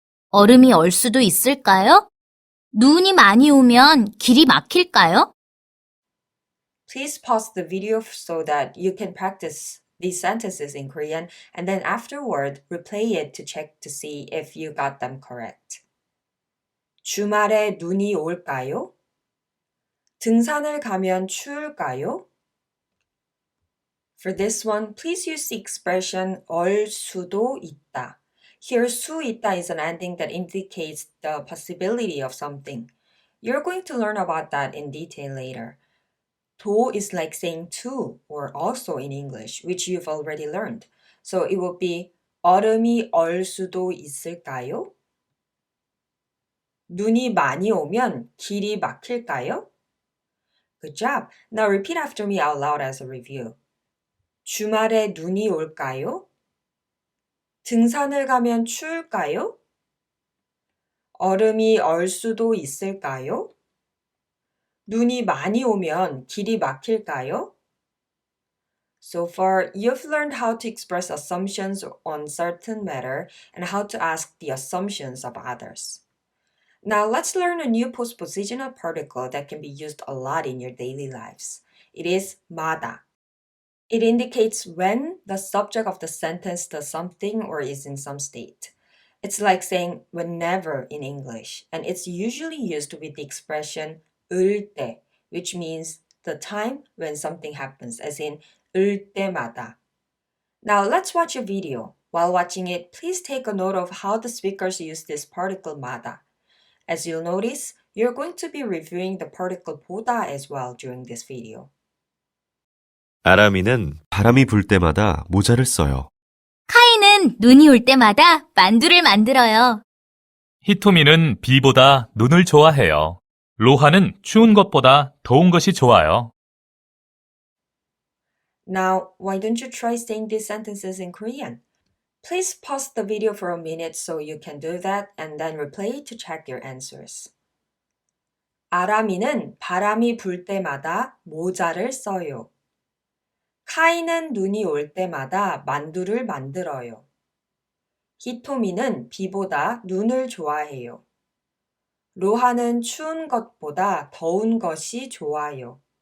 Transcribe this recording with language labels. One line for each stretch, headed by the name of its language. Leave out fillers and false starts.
Korean: 얼음이 얼 수도 있을까요? 눈이 많이 오면 길이 막힐까요?
English: Please pause the video so that you can practice these sentences in Korean and then afterward replay it to check to see if you got them correct.
Korean: 주말에 눈이 올까요? 등산을 가면 추울까요?
English: For this one, please use the expression 얼 수도 있다. Here, 수 있다 is an ending that indicates the possibility of something. You're going to learn about that in detail later. 도 is like saying to or also in English, which you've already learned. So it would be
Korean: 얼음이 얼 수도 있을까요? 눈이 많이 오면 길이 막힐까요?
English: Good job. Now repeat after me out loud as a review.
Korean: 주말에 눈이 올까요? 등산을 가면 추울까요? 얼음이 얼 수도 있을까요? 눈이 많이 오면 길이 막힐까요?
English: So far, you've learned how to express assumptions on certain matter and how to ask the assumptions of others. Now let's learn a new postpositional particle that can be used a lot in your daily lives. It is 마다. It indicates when the subject of the sentence does something or is in some state. It's like saying whenever in English, and it's usually used with the expression 을 때, which means the time when something happens, as in 을 때마다. Now let's watch a video. While watching it, please take a note of how the speakers use this particle 마다. As you'll notice, you're going to be reviewing the particle 보다 as well during this video.
Korean: 아람이는 바람이 불 때마다 모자를 써요. 카이는 눈이 올 때마다 만두를 만들어요. 히토미는 비보다 눈을 좋아해요. 로하는 추운 것보다 더운 것이 좋아요.
English: Now, why don't you try saying these sentences in Korean? Please pause the video for a minute so you can do that and then replay it to check your answers.
Korean: 아람이는 바람이 불 때마다 모자를 써요. 카이는 눈이 올 때마다 만두를 만들어요. 히토미는 비보다 눈을 좋아해요. 로하는 추운 것보다 더운 것이 좋아요.